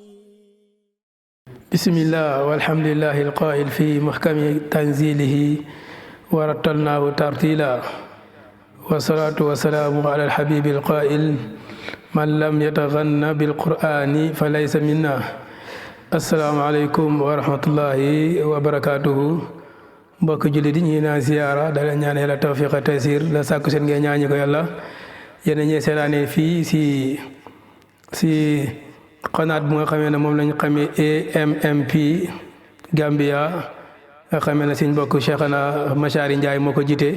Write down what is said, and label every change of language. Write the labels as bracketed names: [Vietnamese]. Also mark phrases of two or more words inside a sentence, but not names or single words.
[Arabic] بسم الله والحمد لله القائل في محكم تنزيله ورتلناه ترتيلا والصلاة والسلام على الحبيب القائل من لم يتغنى بالقرآن فليس منا. السلام عليكم ورحمة الله وبركاته. [Wolof] mbokk jullit yi ñi naan ziyaara da leen ñaan yàlla tawfiq taysir la sàkku seen ngeen ñaani ko yàlla yéen ñee seetaane fii si xanaat bu nga xamee ne moom lañ xamee AMMP Gambia nga xamee ne suñ mbokk Cheikhana Machari Ndiaye moo ko jiite.